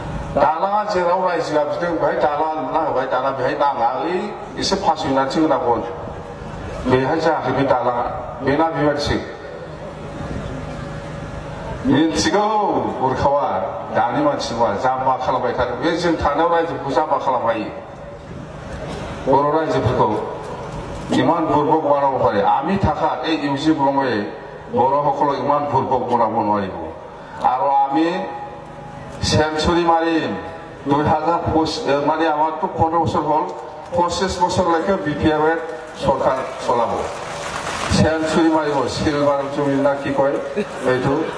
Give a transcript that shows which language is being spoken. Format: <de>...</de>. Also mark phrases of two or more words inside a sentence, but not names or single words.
<brx>दालाङा जेराव रायजोआ बिदों बेहाय दालाङा लुना होबाय दाना बेहाय नाङा ओइ एसे 5 मिनिटसो होनांगोन बेहाय जायाखै बे दालाङा बेना बेबायदिसो मिथिगौ बुरखावा दानि मानसि नङा जाम्बा खालामबाय थादों बे जों थानायाव रायजोखौ जाम्बा खालामहायो बर' रायजोफोरखौ</brx> <as>ইমান বুৰ্বক বনাব পাৰে আমি থাকাত এই ইউজি ব্ৰহ্মই বড়োসকলক ইমান বুৰ্বক বনাব নোৱাৰিব আৰু আমি সেঞ্চুৰী মাৰিম 2000 মানে আমাৰতো 15 বছৰ হ'ল 25 বছৰলৈকে বিপিএফ চৰকাৰ চলাব সেঞ্চুৰী মাৰিব সিলভাৰ জুবিলি না কি কয় এইটো</as>